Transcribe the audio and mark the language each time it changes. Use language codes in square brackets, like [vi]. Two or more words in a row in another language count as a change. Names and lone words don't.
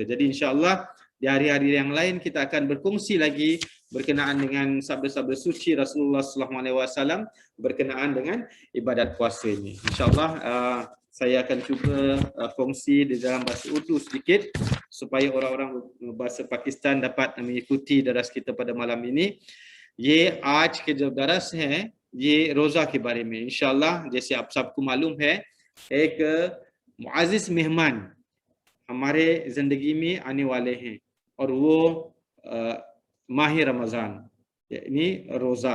[ms] Jadi insya-Allah di hari-hari yang lain kita akan berkongsi lagi berkenaan dengan sabda-sabda suci Rasulullah SAW berkenaan dengan ibadat puasa ini. InsyaAllah saya akan cuba kongsi di dalam bahasa Urdu sedikit supaya orang-orang bahasa Pakistan dapat mengikuti daras kita pada malam ini. [ur] یہ آج کے جو درس ہے، یہ روزہ کے بارے میں ان شاء اللہ، جیسے آپ سب کو معلوم ہے، ایک معزز مہمان ہمارے زندگی میں آنے والے ہیں اور وہ ماہ رمضان یعنی روزہ.